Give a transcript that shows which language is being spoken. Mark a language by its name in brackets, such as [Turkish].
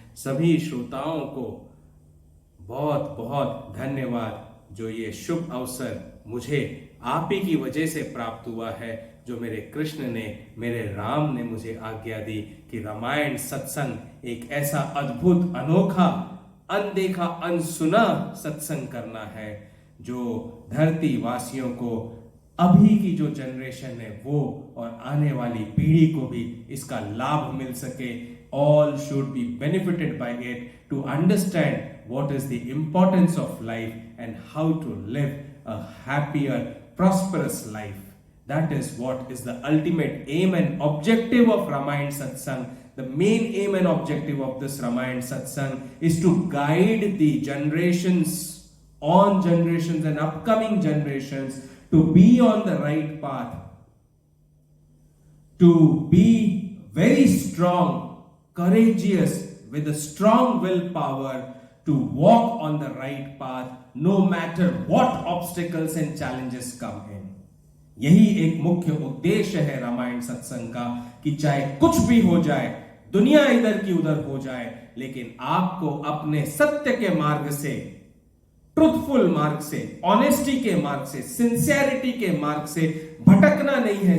[Hindi] सभी श्रोताओं को बहुत बहुत धन्यवाद जो ये शुभ अवसर मुझे आप ही की वजह से प्राप्त हुआ है, जो मेरे कृष्ण ने, मेरे राम ने मुझे आज्ञा दी कि रामायण सत्संग एक ऐसा अद्भुत, अनोखा, अनदेखा, अनसुना सत्संग करना है जो धरती वासियों को, अभी की जो जनरेशन है वो और आने वाली पीढ़ी को भी इसका लाभ मिल सके। [English] All should be benefited by it to understand what is the importance of life and how to live a happier, prosperous life. That is what is the ultimate aim and objective of Ramayana Satsang. The main aim and objective of this Ramayana Satsang is to guide the generations, on generations and upcoming generations to be on the right path, to be very strong, courageous, with a strong willpower to walk on the right path no matter what obstacles and challenges come in. [Hindi] यही एक मुख्य उद्देश्य है रामायण सत्संग का कि चाहे कुछ भी हो जाए, दुनिया इधर की उधर हो जाए, लेकिन आपको अपने सत्य के मार्ग से, ट्रुथफुल मार्ग से, ऑनेस्टी के मार्ग से, सिंसियरिटी के मार्ग से भटकना नहीं है।